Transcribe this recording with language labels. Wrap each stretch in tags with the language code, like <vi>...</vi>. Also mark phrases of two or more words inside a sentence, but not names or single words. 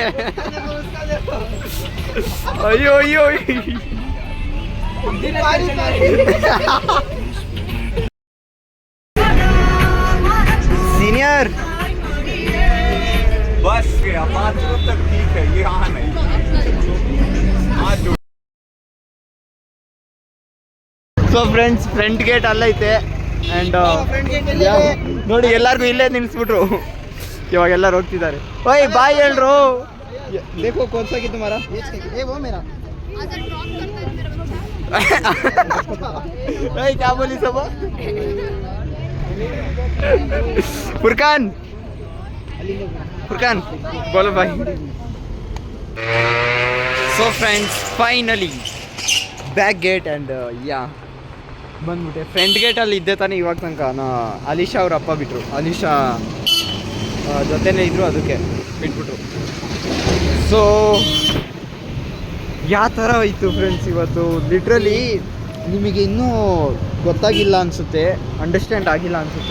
<kn>ಅಯ್ಯೋ ಅಯ್ಯೋ,</kn> <hi>सीनियर बस गया, बाथरूम तक ठीक है, यहाँ नहीं.</hi> <en>So friends, front gate</en> <kn>ಅಲ್ಲೈತೆ ಆ್ಯಂಡ್ ನೋಡಿ ಎಲ್ಲರಿಗೂ ಇಲ್ಲೇ ನಿಲ್ಲಿಸ್ಬಿಟ್ರು. ಇವಾಗ ಎಲ್ಲರೂ ಹೋಗ್ತಿದ್ದಾರೆ. ಓಯ್ ಬಾಯ್ ಹೇಳ್ರು.</kn> <hi>देखो कौन सा की तुम्हारा? ये वो मेरा. ओए क्या बोली सब? फुरकान, फुरकान बोलो भाई.</hi> <en>So friends, finally back gate and ಬಂದ್ಬಿಟ್ಟೆ.</en> <kn>ಫ್ರಂಟ್ ಗೇಟಲ್ಲಿ ಇದ್ದೆ ತಾನೇ ಇವಾಗ ತನಕ. ಅಲಿಶಾ ಅವ್ರ ಅಪ್ಪ ಬಿಟ್ಟರು. ಅಲಿಶಾ ಜೊತೆನೇ ಇದ್ದರು, ಅದಕ್ಕೆ ಬಿಟ್ಬಿಟ್ರು. ಸೊ ಯಾವ ಥರ ಹೋಯ್ತು ಫ್ರೆಂಡ್ಸ್ ಇವತ್ತು. ಲಿಟ್ರಲಿ ನಿಮಗೆ ಇನ್ನೂ ಗೊತ್ತಾಗಿಲ್ಲ ಅನಿಸುತ್ತೆ, ಅಂಡರ್ಸ್ಟ್ಯಾಂಡ್ ಆಗಿಲ್ಲ ಅನಿಸುತ್ತೆ.</kn>